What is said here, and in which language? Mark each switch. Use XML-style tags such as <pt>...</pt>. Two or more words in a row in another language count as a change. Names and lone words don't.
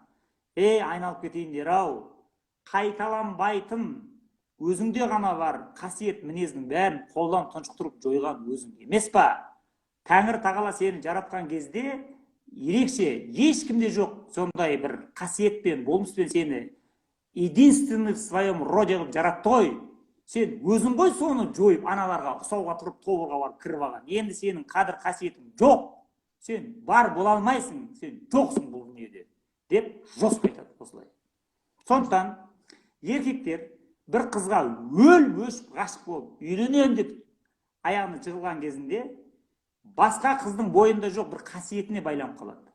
<kk>Айналып кетейіндер ау, қайталанбайтын өзіңде ғана бар қасиет мінездің бәрін қолдан тұншықтырып жойған өзің емес па? Тәңір Тағала сені жаратқан кезде ерекше, ешкімде жоқ сондай бір қасиетпен, болмыспен сені</kk> <ru>единственный в своем роде</ru> <kk>жаратты ғой. Сен өзің ғой соны жойып, аналарға ұқсауға тұрып, тобырға барып кіріп алған. Енді сенің қадір қасиетің жоқ. Сен бар бола алмайсың, сен жоқсың бұл дүниеде деп жосып айтады осылай. Сондықтан еркектер бір қызға өшіп ғашық болып, үйленем деп аяғына жығылған кезінде басқа қыздың бойында жоқ бір қасиетіне байланып қалады.</kk>